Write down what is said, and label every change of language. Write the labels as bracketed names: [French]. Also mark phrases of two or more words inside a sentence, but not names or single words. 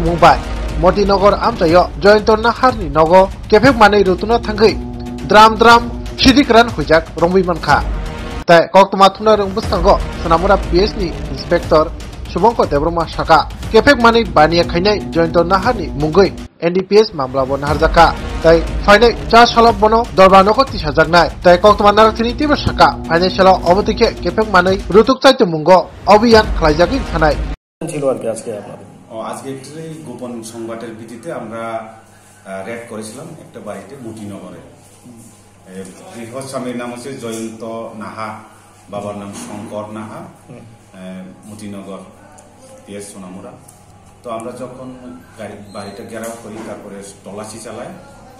[Kok Borok] mumbai Motinagar amtayo Joyantor Naharni nogo kefek manei rutuna thangei dram sidikran hujak rongbi mankha tai kok tuma thuna rong buskango sunamara PSni inspector Subhankar Debroma saka kefek manei baniya khainai Joyantor Naharni mungoi NDPS mamla bon harjaka tai fainai cha salop bono dorbano ko 30,000 nai tai kok tuma narakthini tiba saka fainai salo obotike kefek manei rutuk chaito mungo অভিযান খালাইজাকি থানায় [Bangla] ছিল আর কি আজকে আপনাদের আজকে একটি গোপন সংবাদের ভিত্তিতে আমরা রেড করেছিলাম একটা বাড়িতে মুটিনগরে গৃহস্বামীর নাম হচ্ছে জয়ন্ত নাহা বাবার নাম শঙ্কর নাহা মুটিনগর পিএস সোনামুড়া তো আমরা যখন বাড়িটা ঘেরাও করি তারপরে তল্লাশি চালাই তো